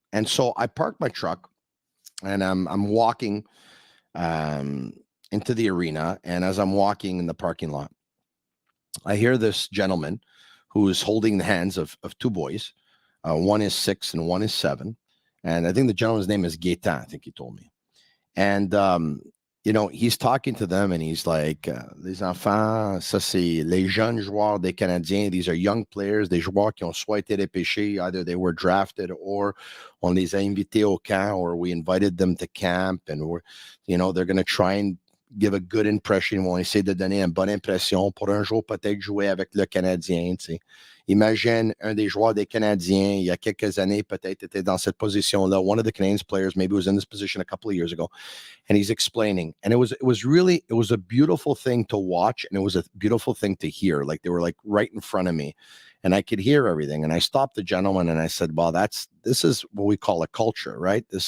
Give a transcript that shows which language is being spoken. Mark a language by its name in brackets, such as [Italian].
[English] And so I parked my truck, and I'm walking into the arena. And as I'm walking in the parking lot, I hear this gentleman who is holding the hands of 2 boys. One is 6 and one is 7. And I think the gentleman's name is Gaetan, I think he told me. And you know, he's talking to them, and he's like, [French] les enfants, ça c'est les jeunes joueurs des Canadiens. [English] These are young players, [French] des joueurs qui ont soit été repêchés, [English] either they were drafted [French] or on les a invités au camp, [English] or we invited them to camp, and we're, you know, they're going to try and give a good impression. [French] Ils vont essayer de donner une bonne impression pour un jour peut-être jouer avec le Canadien, tu sais. Imagine un des joueurs des Canadiens, il y a quelques années, peut-être était dans cette position-là. [English] One of the Canadiens players maybe was in this position a couple of years ago. And he's explaining. And it was a beautiful thing to watch. And it was a beautiful thing to hear. Like they were like right in front of me. And I could hear everything. And I stopped the gentleman and I said, well, this is what we call a culture, right?